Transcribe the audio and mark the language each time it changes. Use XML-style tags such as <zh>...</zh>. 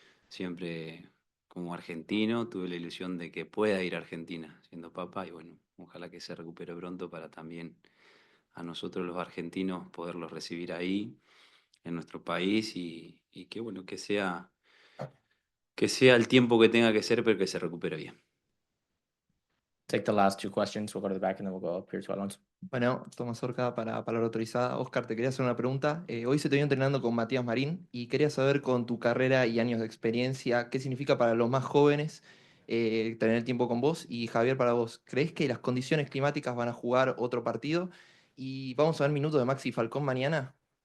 <es>Siempre como argentino tuve la ilusión de que pueda ir a Argentina siendo papa y bueno, ojalá que se recupere pronto para también a nosotros los argentinos poderlos recibir ahí en nuestro país y que bueno, que sea el tiempo que tenga que ser, pero que se recupere bien.</es> <en>Take the last two questions. We'll go to the back and then we'll go up here to Alonso.</en> <es>Bueno, Tomás Orca para palabra autorizada. Oscar, te quería hacer una pregunta. Hoy se te vio entrenando con Matías Marín y quería saber con tu carrera y años de experiencia, ¿qué significa para los más jóvenes tener tiempo con vos? Y Javier, para vos, ¿crees que las condiciones climáticas van a jugar otro partido? Y vamos a ver minutos de Maxi Falcón mañana.</es>